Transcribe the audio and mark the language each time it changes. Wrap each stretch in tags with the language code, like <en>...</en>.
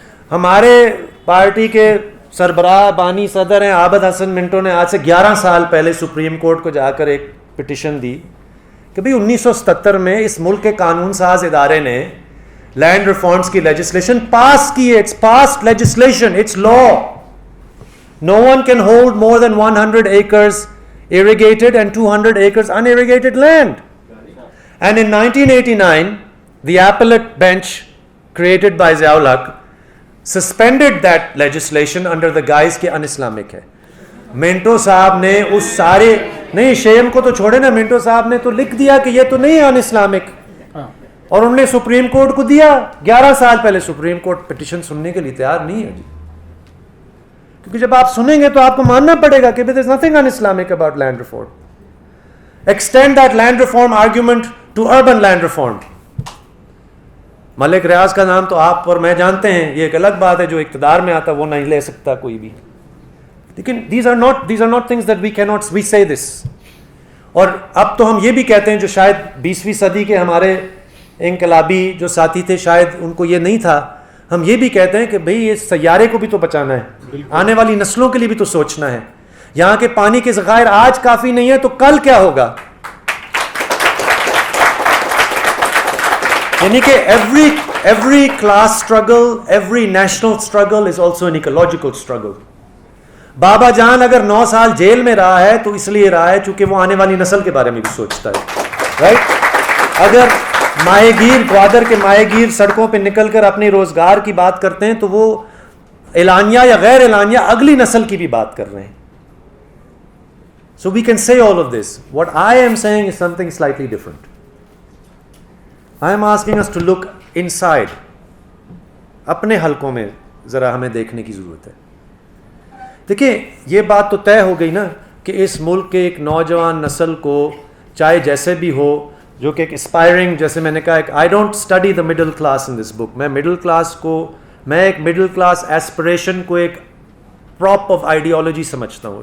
<ur>ہمارے پارٹی کے سربراہ بانی صدر ہیں عابد حسن منٹو نے آج سے 11 سال پہلے سپریم کورٹ کو جا کر ایک پٹیشن دی کہ بھئی 1977 میں اس ملک کے قانون ساز ادارے نے لینڈ ریفارمز کی لیجسلیشن پاس کی ہے.</ur> <en>It's passed legislation, it's law. No one can hold more than 100 acres irrigated and 200 acres unirrigated land. And in 1989, the appellate bench created by Ziaul Haq suspended that legislation under the guise کہ un-Islamic ہے.</en> <ur>منٹو صاحب نے اس سارے, نہیں شیم کو تو چھوڑے نا, منٹو صاحب نے تو لکھ دیا کہ یہ تو نہیں ہے un-Islamic, اور انہوں نے سپریم کورٹ کو دیا 11 سال پہلے. سپریم کورٹ پٹیشن سننے کے لیے تیار نہیں ہے جی, کیونکہ جب آپ سنیں گے تو آپ کو ماننا پڑے گا کہ</ur> <en>there is nothing un-Islamic about land reform. Extend that land reform argument to urban land reform.</en> <ur>ملک ریاض کا نام تو آپ اور میں جانتے ہیں, یہ ایک الگ بات ہے, جو اقتدار میں آتا وہ نہیں لے سکتا کوئی بھی.</ur> <en>لیکن these are not things that we say this.</en> <ur>اور اب تو ہم یہ بھی کہتے ہیں, جو شاید 20ویں صدی کے ہمارے انقلابی جو ساتھی تھے شاید ان کو یہ نہیں تھا, ہم یہ بھی کہتے ہیں کہ بھئی یہ سیارے کو بھی تو بچانا ہے, آنے والی نسلوں کے لیے بھی تو سوچنا ہے. یہاں کے پانی کے ذخائر آج کافی نہیں ہے تو کل کیا ہوگا. یعنی کہ</ur> <en>every class struggle, every national struggle is also an ecological struggle.</en> <ur>بابا جان اگر 9 سال جیل میں رہا ہے تو اس لیے رہا ہے چونکہ وہ آنے والی نسل کے بارے میں بھی سوچتا ہے, رائٹ. اگر ماہی گیر, گوادر کے ماہی گیر سڑکوں پہ نکل کر اپنے روزگار کی بات کرتے ہیں تو وہ اعلانیہ یا غیر اعلانیہ اگلی نسل کی بھی بات کر رہے ہیں.</ur> <en>So we can say all of this. What I am saying is something slightly different. I am asking us to look inside.</en> <ur>اپنے حلقوں میں ذرا ہمیں دیکھنے کی ضرورت ہے. دیکھیں یہ بات تو طے ہو گئی نا کہ اس ملک کے ایک نوجوان نسل کو چاہے جیسے بھی ہو, جو کہ ایک اسپائرنگ, جیسے میں نے کہا,</ur> <en>I don't study the middle class in this book.</en> <ur>میں ایک مڈل کلاس ایسپریشن کو ایک</ur> <en>prop of ideology</en> <ur>سمجھتا ہوں.</ur>